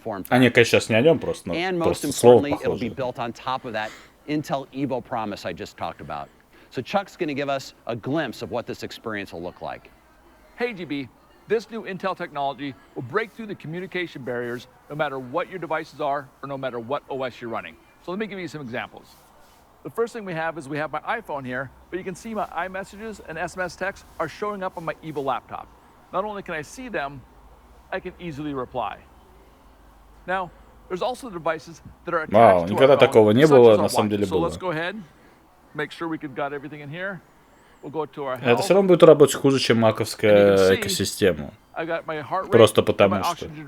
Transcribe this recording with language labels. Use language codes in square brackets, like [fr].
[ru] Они, конечно, сейчас не о нем просто, но просто слово похоже. [en] Intel Evo promise I just talked about. So Chuck's going to give us a glimpse of what this experience will look like. Hey, GB. This new Intel technology will break through the communication barriers no matter what your devices are or no matter what OS you're running. So let me give you some examples. The first thing we have is we have my iPhone here, but you can see my iMessages and SMS texts are showing up on my Evo laptop. Not only can I see them, I can easily reply. Now, there's also devices that are attached to [ru] никогда такого не было, на самом деле было. [en] So let's go ahead, make sure we got everything in here. [ru] Это все равно будет работать хуже, чем маковская экосистема. Просто потому что.